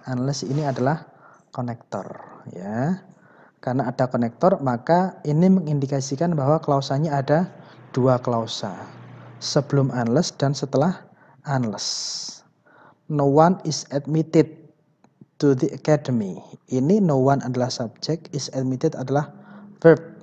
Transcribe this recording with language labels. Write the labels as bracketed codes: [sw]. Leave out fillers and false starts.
[id] Unless ini adalah konektor ya. Karena ada konektor, maka ini mengindikasikan bahwa klausanya ada 2 klausa. Sebelum unless dan setelah unless. [en] No one is admitted to the academy. [id] Ini no one adalah subjek, is admitted adalah verb.